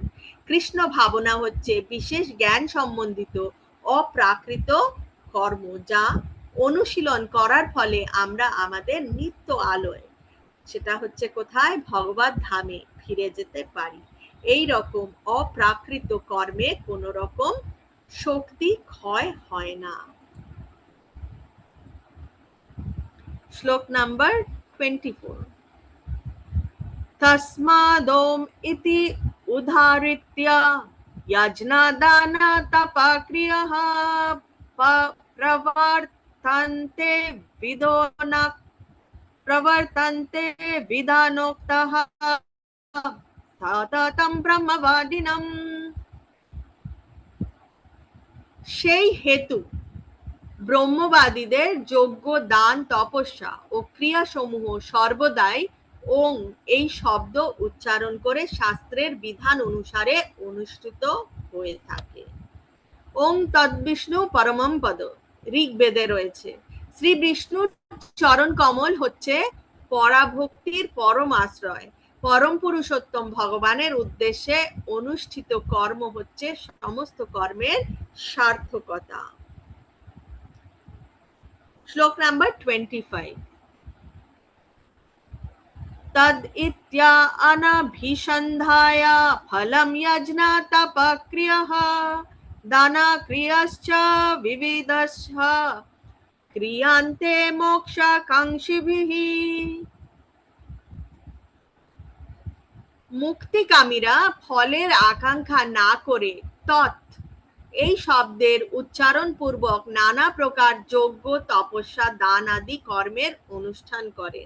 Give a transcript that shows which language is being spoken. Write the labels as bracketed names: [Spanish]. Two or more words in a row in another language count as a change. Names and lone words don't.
[Bangla] কৃষ্ণ ভাবনা হচ্ছে বিশেষ জ্ঞান সম্বন্ধিত অপ্রাকৃত কর্ম, যা অনুশীলন করার ফলে আমরা আমাদের নিত্য আলোয়, সেটা হচ্ছে কোথায়, ভগবত ধামে ফিরে যেতে পারি। এই রকম অপ্রাকৃত কর্মে কোন রকম শক্তি ক্ষয় হয় না। শ্লোক নাম্বার 24। [Sanskrit] तस्मादोम इति उदाहृत्य यज्ञदाना तपाक्रियः प्रवर्तन्ते विधानोक्तः सततं ब्रह्मवादिनं। [Bangla] সেই হেতু ব্রহ্মবাদীদের যজ্ঞ, দান, তপস্যা ও ক্রিয়াসমূহ সর্বদাই ওং এই শব্দ উচ্চারণ করে শাস্ত্রের বিধান অনুসারে অনুষ্ঠিত হয়ে থাকে। [Sanskrit] ওং তদ্বিষ্ণু পরমম পদ [Bangla] ঋগ্বেদে রয়েছে। শ্রী বিষ্ণুর চরণ কমল হচ্ছে পরাভক্তির পরম আশ্রয়। পরম পুরুষোত্তম ভগবানের উদ্দেশ্যে অনুষ্ঠিত কর্ম হচ্ছে সমস্ত কর্মের সার্থকতা। শ্লোক নাম্বার 25। [Sanskrit] तद इत्या अनभिसन्धाय फलं यज्ञ तपक्रियः दानक्रियश्च विविधश्च क्रियन्ते मोक्षकाङ्क्षिभिः। [Bangla] মুক্তিকামীরা ফলের আকাঙ্ক্ষা না করে তৎ এই শব্দের উচ্চারণ পূর্বক নানা প্রকার যজ্ঞ, তপস্যা, দান আদি কর্মের অনুষ্ঠান করেন।